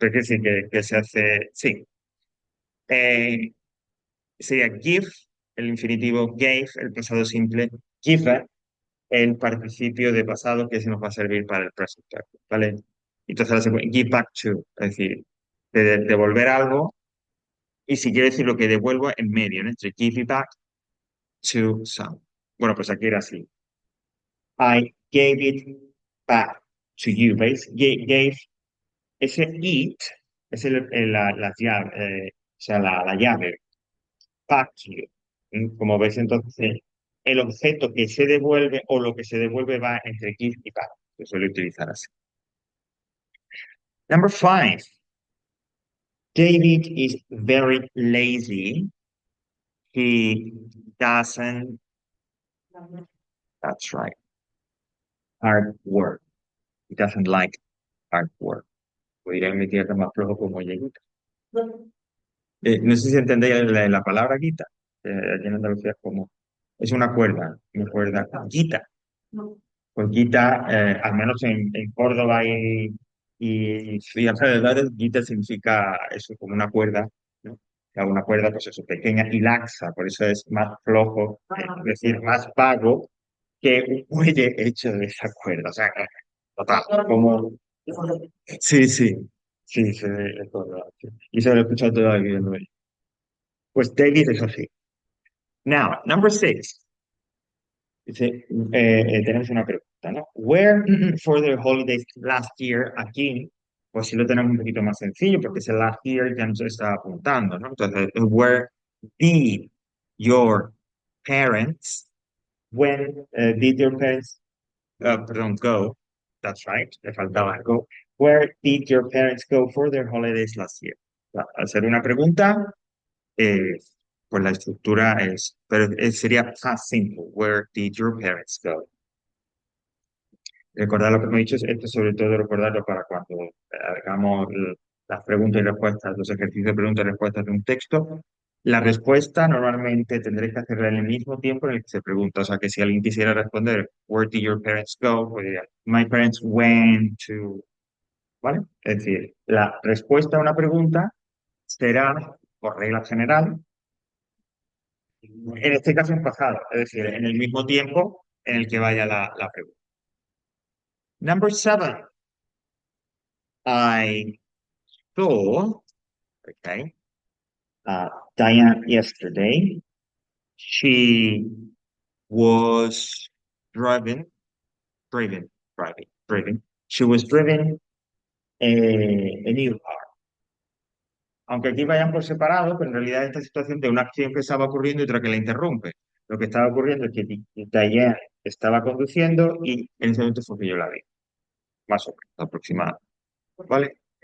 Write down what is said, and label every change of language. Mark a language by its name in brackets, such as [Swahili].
[Spanish] Pero quiere decir que se hace, sí. Eh, sería give, el infinitivo gave, el pasado simple, given, el participio de pasado que se nos va a servir para el present perfect, ¿vale? Entonces ahora se puede [English] give back to, [Spanish] es decir, devolver algo, y si quiero decir lo que devuelvo en medio, ¿no? Entre [English] give it back to some. [Spanish] Bueno, pues aquí era así. [English] I gave it back to you, ¿veis? [Spanish] Gave, ese it es la llave, o sea, la llave, [English] back to you. [Spanish] Como veis, entonces, el objeto que se devuelve o lo que se devuelve va entre give y back. Se suele utilizar así. [English] Number five. David is very lazy. He doesn't, that's right, hard work. He doesn't like hard work. [Spanish] O diré en mi tierra más flojo como lleguita. No sé si entendéis la palabra guita. Aquí en Andalucía es como, es una cuerda, guita. Pues guita, al menos en Córdoba y alrededores, guita significa eso, como una cuerda, ¿no? O sea, una cuerda, pues eso, pequeña y laxa, por eso es más flojo, es decir, más vago que un muelle hecho de esa cuerda. O sea, total, como... Sí, sí, sí, sí, es Córdoba, sí. Y se lo he escuchado todo viviendo ahí. Pues David es así. [English] Now, number six. [Spanish] Dice, tenemos una pregunta, ¿no? [English] Where for the holidays last year, [Spanish] aquí, pues sí lo tenemos un poquito más sencillo, porque ese [English] last year [Spanish] ya nos está apuntando, ¿no? [English] Entonces, where did your parents, when did your parents, perdón, go? That's right, [Spanish] le faltaba [English] go. Where did your parents go for their holidays last year? [Spanish] Al ser una pregunta, eh, pues la estructura es, pero sería past simple. [English] Where did your parents go? [Spanish] Recordar lo que me he dicho, esto sobre todo recordarlo para cuando hagamos las preguntas y respuestas, los ejercicios de preguntas y respuestas de un texto. La respuesta normalmente tendréis que hacerla en el mismo tiempo en el que se pregunta. O sea que si alguien quisiera responder, [English] Where did your parents go? [Spanish] Pues diría, [English] My parents went to... [Spanish] ¿Vale? Es decir, la respuesta a una pregunta será, por regla general, en este caso en pasado, es decir, en el mismo tiempo en el que vaya la pregunta. [English] Number seven. I saw, okay, Diane yesterday. She was driving, driving, driving, driving. She was driving a new car. [Spanish] Aunque aquí vayan por separado, pero en realidad esta situación de una acción que estaba ocurriendo y otra que la interrumpe. Lo que estaba ocurriendo es que Diane estaba conduciendo y en ese momento fue que yo la vi, más o menos, aproximadamente. ¿Vale?